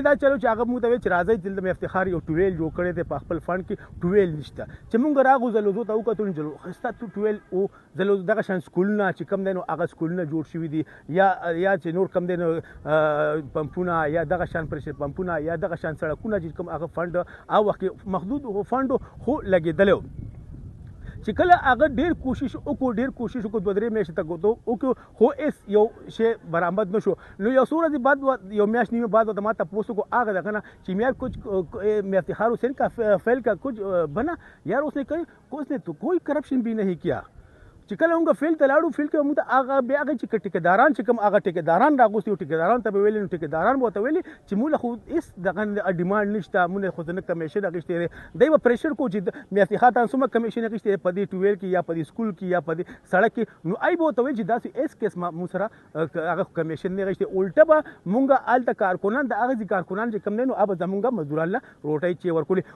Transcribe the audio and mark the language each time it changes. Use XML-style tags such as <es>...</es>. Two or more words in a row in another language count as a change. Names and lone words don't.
<ps>دا چلو چې هغه موږ ته وایي چې راځئ چې د میا افتخار یو ټویل جوړ کړی دی په خپل فنډ کې ټویل نشته چې موږ راغو زلوزو ته وکتو نو ښایسته ټویل او زلوزو دغه شان سکولونه چې کم دی نو هغه سکولونه جوړ شوي دي یا چې نور کم دی نو پمپونه یا دغه شان پرشر پمپونه یا دغه شان سړکونه چې کوم هغه فند او وخت محدود فند خو لګېدلی چې کله هغه ډیر کوشش وکړو 2-3 میاشتې ته وکړو خو هېڅ یو شی برآمد نه شو. نو یو څو ورځې بعد یو میاشت نیمه بعد ما تپوس وکړو هغه دغه نه چې</ps> <ur>میا افتخار حسین کا فیل کا کچھ بنا یار اس نے تو کوئی کرپشن بھی نہیں کیا</ur> <ps>چې کله موږ فیل ته لاړو فیل کې موږ هغه بیا هغه چې ټیکداران چې کوم هغه ټیکداران راغوستي او ټیکداران ته به ویلي نو ټیکداران به ورته ویلي چې موږ خو هېڅ دغه ډیمانډ نشته موږ خو نه کمیشن اخیستی دی دی به پریشر کو چې میا افتخار ته څومره کمیشن اخیستی دی په دې ټویل کې یا په دې سکول کې یا په دې سړک کې نو ای به ورته ویل چې داسې هېڅ کیس موږ سره هغه کمیشن نه اخیستی الټه به موږ هلته کارکنان د هغه کارکنان چې کم دی نو هغه زموږ مزدوران له روټۍ چې ورکولې.</ps>